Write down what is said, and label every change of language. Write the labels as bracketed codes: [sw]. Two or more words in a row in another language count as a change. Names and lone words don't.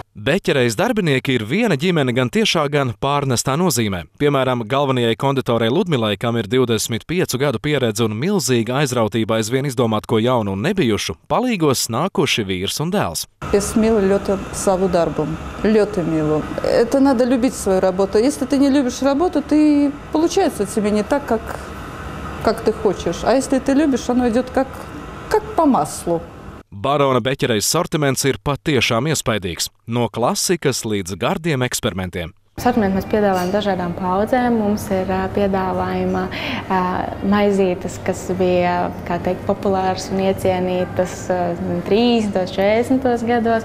[lv] Beķerejas darbinieki ir viena ģimene gan tiešā, gan pārnestā nozīmē. Piemēram, galvenajai konditorai Ludmilai, kam ir 25 gadu pieredze un milzīga aizrautība aizvien izdomāt ko jaunu un nebijušu, palīgos nākuši vīrs un dēls. Es mīlu ļoti savu darbu. Ļoti mīlu. [ru] Это надо любить свою работу. Если ты не любишь работу, ты получается тебе не так, как ты хочешь. А если ты любишь, оно идет как по маслу. [lv] Barona beķerejas sortiments ir patiešām iespaidīgs. No klasikas līdz gardiem eksperimentiem. Sortimentu mēs piedāvājam dažādām paudzēm. Mums ir piedāvājuma maizītes, kas bija, populāras un iecienītas 30, 40 gados.